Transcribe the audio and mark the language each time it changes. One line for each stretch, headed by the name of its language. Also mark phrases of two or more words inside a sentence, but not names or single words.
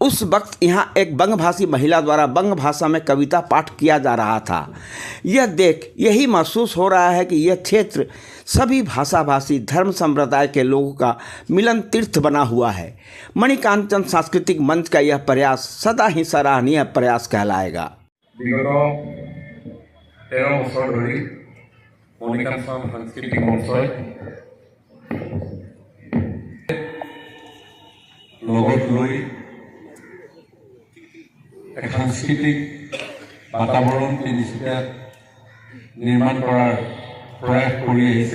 Hindi: उस वक्त यहाँ एक बंगभाषी महिला द्वारा बंग भाषा में कविता पाठ किया जा रहा था। यह देख यही महसूस हो रहा है कि यह क्षेत्र सभी भाषाभाषी धर्म संप्रदाय के लोगों का मिलन तीर्थ बना हुआ है। मणिकांचन सांस्कृतिक मंच का यह प्रयास सदा ही सराहनीय प्रयास कहलाएगा।
Assamese: বিগত 13 বছৰ ধৰি মণিকাঞ্চন সাংস্কৃতিক মঞ্চই লগত লৈ এক সাংস্কৃতিক বাতাবৰণ তিনিচুকীয়াত নিৰ্মাণ কৰাৰ প্ৰয়াস কৰি আহিছে।